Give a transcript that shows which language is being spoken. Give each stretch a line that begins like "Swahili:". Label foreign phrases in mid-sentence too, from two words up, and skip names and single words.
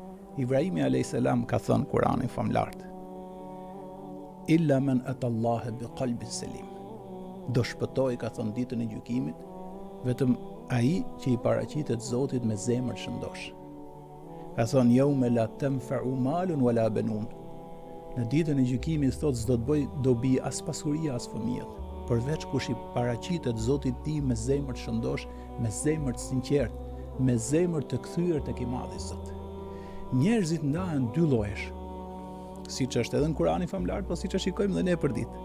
Albanian: Ibrahimi a.s. ka thënë Kurani famlart,
Arabic: إلا من أتى الله بقلب سليم.
Albanian: Do shpëtoj, ka thënë, ditën e gjykimit, vetëm ai që i paraqitet Zotit me zemër shëndosh. Ka thënë,
Arabic: يوم لا ينفع مال ولا بنون.
Albanian: Në ditën e gjykimit, thot, s'do të bëj dobi as pasuria as fëmijët, përveç kush i paraqitet Zotit ti me zemër të shëndosh, me zemër të sinqert, me zemër të kthyer tek i Madhi Zot. Njerëzit ndahen dy llojesh, siç është edhe në Kurani famlar, po siç e shikojmë edhe ne për ditë.